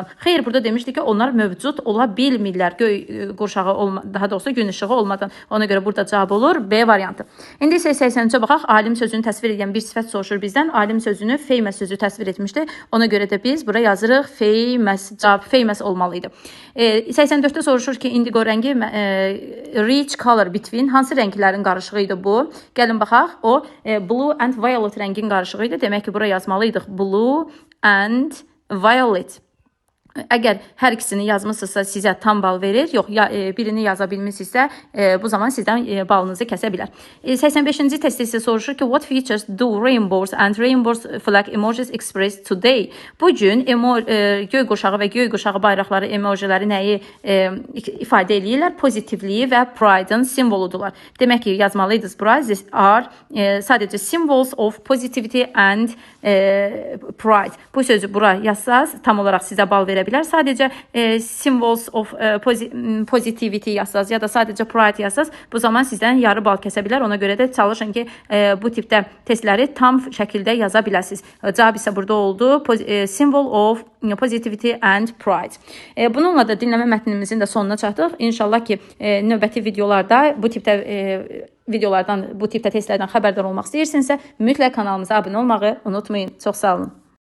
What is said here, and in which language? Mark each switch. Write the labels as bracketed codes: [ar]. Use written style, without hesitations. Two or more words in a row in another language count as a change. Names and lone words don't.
[az] Xeyr, burada demişdi ki, onlar mövcud ola bilmirlər göy qurşağı daha doğrusu gün işığı olmadan. Ona görə burada cavab olur B variantı. İndi isə 83-ə baxaq. Alim sözünü təsvir edən bir sifət soruşur bizdən. Alim sözünü famous sözü təsvir etmişdi. Ona görə də biz bura yazırıq famous. Cavab famous olmalıydı. 84-də soruşur ki, indigo rəngi [en] rich color between [az] hansı rənglərin qarışığı idi bu? Gəlin baxaq. O [en] blue and violet [az] rəngin qarışığı idi. Demək ki, bura yazmalıydıq [en] blue and violet. [az] Əgər hər ikisini yazmışsınızsa sizə tam bal verir. Yox, birini yaza bilmişsinizsə bu zaman sizdən balınızı kəsə bilər. 85-ci testdə isə soruşur ki, [en] what features do rainbows and rainbows flag emojis express today? [az] Bu gün göy qurşağı və göy qurşağı bayraqları emojiləri nəyi ifadə edirlər? Pozitivliyi və pride'ın simvoludurlar. Demək ki, yazmalıydınız bura. [en] These are sadəcə symbols of positivity and pride. [az] Bu sözü bura yazsaz tam olaraq sizə bal verə bilər. Sadəcə [en] symbols of positivity [az] yazsaz ya da sadəcə pride yazsaz bu zaman sizdən yarı bal kəsə bilər. Ona görə də çalışın ki, bu tipdə testləri tam şəkildə yaza biləsiniz. Cavab isə burada oldu. [en] Symbol of positivity and pride. [az] Bununla da dinləmə mətnimizin də sonuna çatdıq. İnşallah ki, növbəti videolarda bu tipdə videolardan, bu tipdə testlərdən xəbərdar olmaq istəyirsinizsə, mütləq kanalımıza abunə olmağı unutmayın. Çox sağ olun.